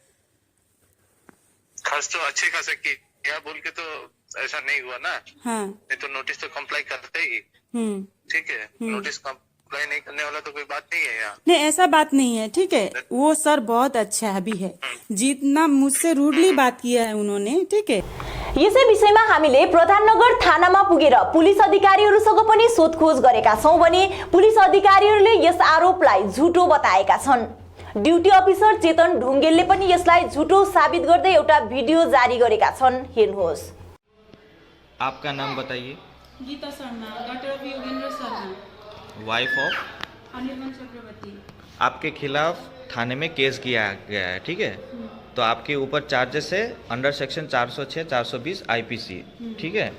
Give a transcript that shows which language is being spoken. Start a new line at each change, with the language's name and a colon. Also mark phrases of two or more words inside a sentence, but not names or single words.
Hindi: खर्च तो अच्छे खासा किया बोल के तो ऐसा नहीं हुआ ना। हाँ। नहीं तो नोटिस तो कंप्लाई करते ही। ठीक है,
English: notice comply
Hindi: नहीं करने वाला तो कोई बात नहीं है यहाँ। नहीं ऐसा बात नहीं है। ठीक है, वो सर बहुत अच्छा अभी है, जितना मुझसे रूडली बात किया है उन्होंने। ठीक है,
Nepali: यसै विषयमा हामीले प्रधाननगर थानामा पुगेर पुलिस अधिकारीहरूसँग पनि सोधखोज गरेका छौं भने पुलिस अधिकारीहरूले यस आरोपलाई झुटो बताएका छन्। ड्युटी अफिसर चेतन ढुङ्गेलले पनि यसलाई झुटो साबित गर्दै एउटा भिडियो जारी गरेका छन्। हेर्नुहोस्।
Hindi: आपका नाम बताइए। गीता शर्मा,
English: doctor of
Hindi: योगेंद्र शर्मा,
English: wife of
Hindi: अनिर्बन चक्रवर्ती। आपके खिलाफ थाने में केस किया गया है, ठीक है? तो आपके ऊपर चार्जेस है
English: under section
Hindi: 406 420 आईपीसी, ठीक है।